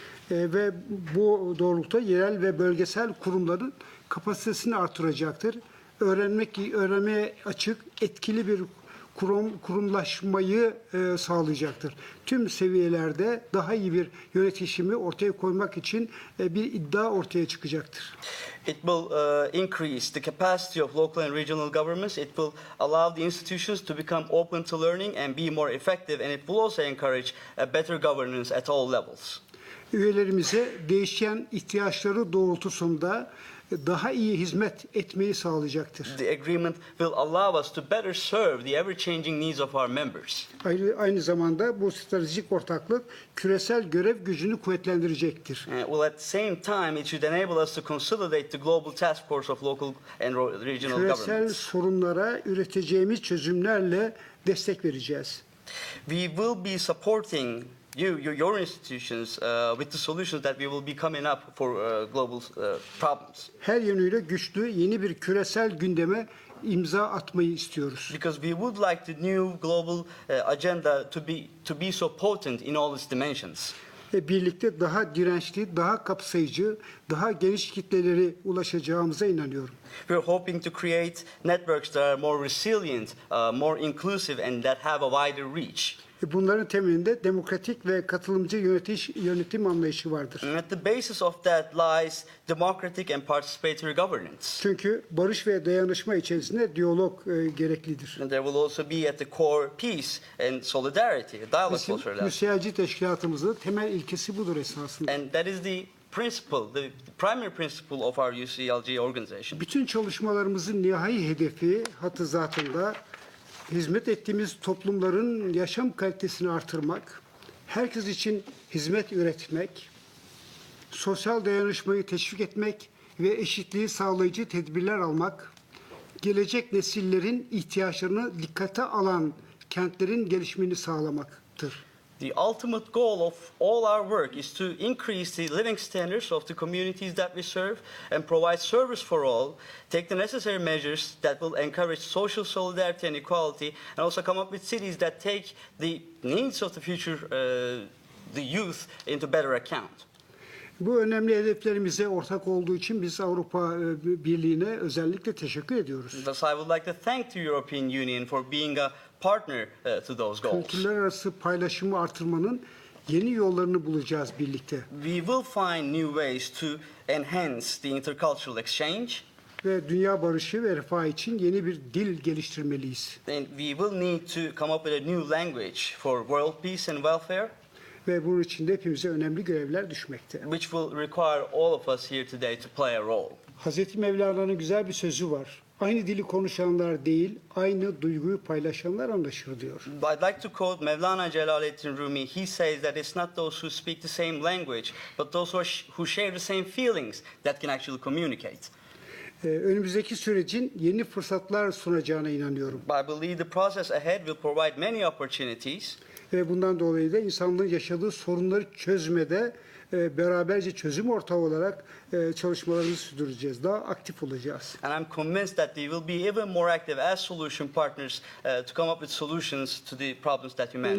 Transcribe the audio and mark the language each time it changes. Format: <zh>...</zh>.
<tr>Ve bu doğrultuda yerel ve bölgesel kurumların kapasitesini artıracaktır. Öğrenmeye açık, etkili bir kurumlaşmayı sağlayacaktır. Tüm seviyelerde daha iyi bir yönetişimi ortaya koymak için bir iddia ortaya çıkacaktır.</tr> <en>It will increase the capacity of local and regional governments. It will allow the institutions to become open to learning and be more effective, and it will also encourage better governance at all levels.</en> <tr>Üyelerimize değişen ihtiyaçları doğrultusunda daha iyi hizmet etmeyi sağlayacaktır.</tr> <en>The agreement will allow us to better serve the ever-changing needs of our members.</en> <tr>Aynı zamanda bu stratejik ortaklık küresel görev gücünü kuvvetlendirecektir.</tr> <en>Well, at the same time, it should enable us to consolidate the global task force of local and regional</en> <tr>Küresel</tr> <en>governments.</en> <tr>sorunlara üreteceğimiz çözümlerle destek vereceğiz.</tr> <en>We will be supporting your institutions with the solutions that we will be coming up for global problems.</en> <tr>Her yönüyle güçlü yeni bir küresel gündeme imza atmayı istiyoruz.</tr> <en>Because we would like the new global agenda to be so potent in all its dimensions.</en> <tr>Birlikte daha dirençli, daha kapsayıcı, daha geniş kitleleri ulaşacağımıza inanıyorum.</tr> <en>We're hoping to create networks that are more resilient, more inclusive and that have a wider reach.</en> <tr>Bunların temelinde demokratik ve katılımcı yönetim anlayışı vardır.</tr> <en>And at the basis of that lies democratic and participatory governance.</en> <tr>Çünkü barış ve dayanışma içerisinde diyalog gereklidir.</tr> <en>And there will also be at the core peace and solidarity, a dialogue</en> <tr>Bizim</tr> <en>culture.</en> <tr>müsiacı teşkilatımızın temel ilkesi budur esasında.</tr> <en>And that is the principle, the primary principle of our UCLG organization.</en> <tr>Bütün çalışmalarımızın nihai hedefi, hatı zatında hizmet ettiğimiz toplumların yaşam kalitesini artırmak, herkes için hizmet üretmek, sosyal dayanışmayı teşvik etmek ve eşitliği sağlayıcı tedbirler almak, gelecek nesillerin ihtiyaçlarını dikkate alan kentlerin gelişimini sağlamaktır.</tr> <en>The ultimate goal of all our work is to increase the living standards of the communities that we serve and provide service for all, take the necessary measures that will encourage social solidarity and equality, and also come up with cities that take the needs of the future, the youth, into better account.</en> <tr>Bu önemli hedeflerimize ortak olduğu için biz Avrupa Birliği'ne özellikle teşekkür ediyoruz.</tr> <en>Thus, I would like to thank the European Union for being a partner to those goals.</en> <tr>Kültürler arası paylaşımı artırmanın yeni yollarını bulacağız birlikte.</tr> <en>We will find new ways to enhance the intercultural exchange.</en> <tr>Ve dünya barışı ve refah için yeni bir dil geliştirmeliyiz.</tr> <en>And we will need to come up with a new language for world peace and welfare.</en> <tr>Ve bunun için de hepimize önemli görevler düşmekte.</tr> <en>Which will require all of us here today to play a role.</en> <tr>Hazreti Mevlana'nın güzel bir sözü var. Aynı dili konuşanlar değil, aynı duyguyu paylaşanlar anlaşır diyor.</tr> <en>I'd like to quote Mevlana Celaleddin Rumi. He says that it's not those who speak the same language, but those who share the same feelings that can actually communicate.</en> <tr>Önümüzdeki sürecin yeni fırsatlar sunacağına inanıyorum.</tr> <en>I believe the process ahead will provide many opportunities.</en> <tr>Ve bundan dolayı da insanlığın yaşadığı sorunları çözmede beraberce çözüm ortağı olarak çalışmalarımızı sürdüreceğiz. Daha aktif olacağız.</tr> <en>And I'm convinced that we will be even more active as solution partners to come up with solutions to the problems that humanity</en>